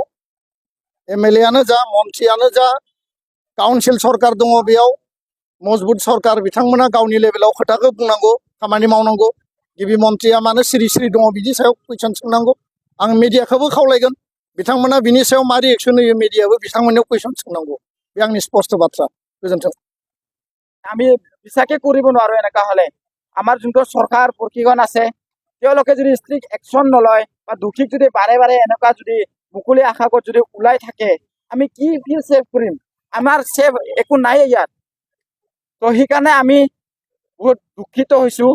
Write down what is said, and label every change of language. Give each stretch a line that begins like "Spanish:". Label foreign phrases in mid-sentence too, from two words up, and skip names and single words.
Bodo: एमएलए आनो जा, मन्थ्रियानो जा, काउन्सिल सरकार दङ, बेयाव मजबुत सरकार, बिथांमोना गावनि लेभेलाव खोथाखौ बुंनांगौ, खामानि मावनांगौ। गिबि मन्थ्रिया मानो सिरि सिरि दङ बिनि सायाव कुइसन सोंनांगौ। आं मिडियाखौबो खावलायगोन, बिथांमोना बिनि सायाव मा रिएक्सन होयो, मिडियाबो बिथांमोननियाव कुइसन सोंनांगौ। बे आंनि स्पष्ट बाथ्रा। गोजोन्थों।
Assamese: আমি বিশ্বাসে কৰিব নোৱাৰো এনেকা হলে। আমাৰ যোনটো চৰকাৰ প্ৰশিক্ষণ আছে তেওঁলোকে যদি
English: strict action
Assamese: নলয় বা দোষীক যদি বাৰে বাৰে এনেকুৱা যদি মুকলি আকাশত যদি ওলাই থাকে, আমি কি
English: feel safe
Assamese: কৰিম? আমাৰ ছেভ একো নাই ইয়াত। তো সেইকাৰণে আমি বহুত দুখিত হৈছো।